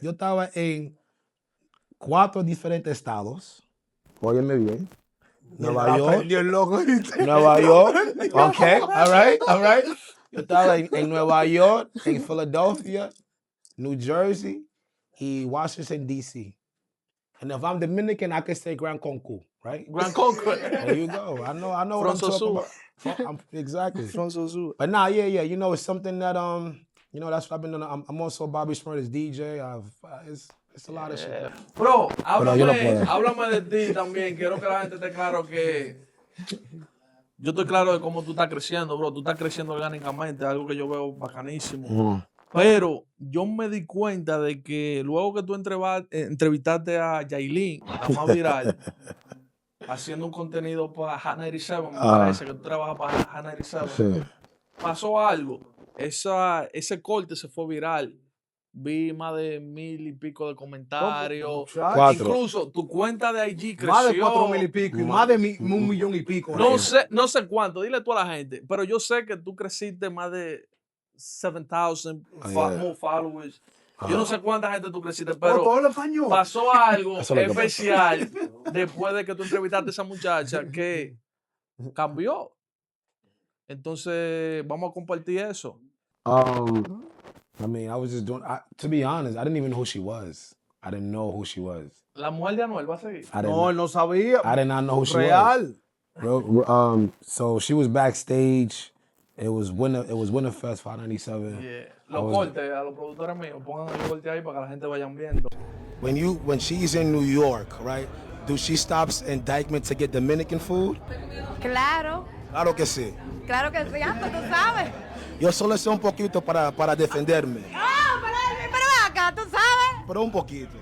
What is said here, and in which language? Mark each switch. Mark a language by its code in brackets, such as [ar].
[es] yo estaba en 4 diferentes estados. Óyeme bien. Nueva York. Aprendió el loco. [en] Nueva York. Okay. All right. [es] Yo estaba en Nueva York, en Philadelphia, New Jersey, y Washington, D.C. [en] And if I'm Dominican, I can say Gran Concours, right? Gran Concord. There you go. I know what I'm talking about. Exactly. But nah, yeah. You know, it's something that you know, that's what I've been doing. I'm also Bobby Shmurda's DJ. It's a lot of shit. Bro, [es] yo no puedo. háblame de ti también. Quiero que la gente esté claro que yo estoy claro de cómo tú estás creciendo, bro. Tú estás creciendo orgánicamente, algo que yo veo bacanísimo. Pero yo me di cuenta de que luego que tú entrevistaste a Yailin, la más viral, haciendo un contenido para Hot 97, me parece que tú trabajas para Hot 97, Sí. pasó algo. Ese corte se fue viral. Vi más de 1000 y pico de comentarios. 4. Incluso tu cuenta de IG creció. Más de 4,000 y pico y más de 1 millón y pico. No sé cuánto, dile tú a la gente. Pero yo sé que tú creciste más de 7,000 [en] more followers. [es] Yo no sé cuánta gente tú creciste, pero todo el español. pasó algo Eso es lo que especial después de que tú entrevistaste a esa muchacha que cambió. Entonces, vamos a compartir eso. [en] I mean, I was just doing. To be honest, I didn't even know who she was. I didn't know who she was. [es] La mujer de Anuel va a seguir. No, él no sabía. [en] I did not know who she Real. was. So she was backstage. It was Winterfest 597. Yeah. [es] Los cortes a los productores míos, pongan el corte ahí para que la gente vayan viendo. [en] When she's in New York, right? Do she stops in Dykeman to get Dominican food? [es] Claro, Claro que sí. claro que sí, tú sabes. Yo solo sé un poquito para defenderme, Ah, pero ven acá, tú sabes. pero un poquito.